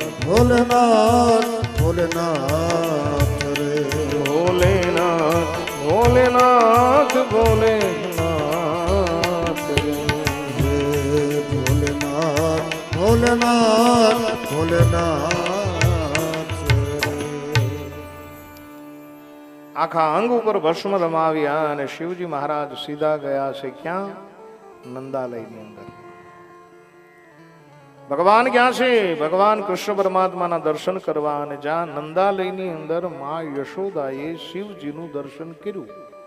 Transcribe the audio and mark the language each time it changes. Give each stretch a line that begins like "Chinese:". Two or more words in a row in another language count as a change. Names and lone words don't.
Hindi: भोलेनाथ, भोलेनाथ रे भोलेनाथ, भोलेनाथ, भोलेनाथ रे भोलेनाथ, भोलेनाथ, भोलेनाथ रे.
Gujarati: આખા અંગ ઉપર ભસ્મ રમાવ્યા અને શિવજી મહારાજ સીધા ગયા છે ક્યાં? નંદાલયની અંદર. ભગવાન ક્યાં છે? ભગવાન કૃષ્ણ પરમાત્માના દર્શન કરવા, અને જ્યાં નંદાલયની અંદર માં યશોદાએ શિવજીનું દર્શન કર્યું.